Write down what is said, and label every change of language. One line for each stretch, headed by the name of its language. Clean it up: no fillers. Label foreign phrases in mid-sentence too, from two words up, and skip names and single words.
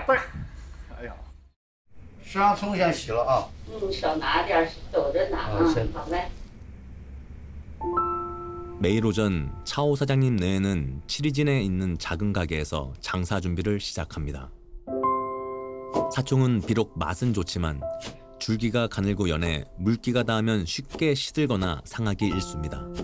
Chinese: 哎呀，沙葱先洗了啊。少拿点儿，走着拿啊，好嘞。
Korean: 매일 오전 차오 사장님 내에는 치리진에 있는 작은 가게에서 장사 준비를 시작합니다. 사총은 비록 맛은 좋지만 줄기가 가늘고 연해 물기가 닿으면 쉽게 시들거나 상하기 일쑤입니다.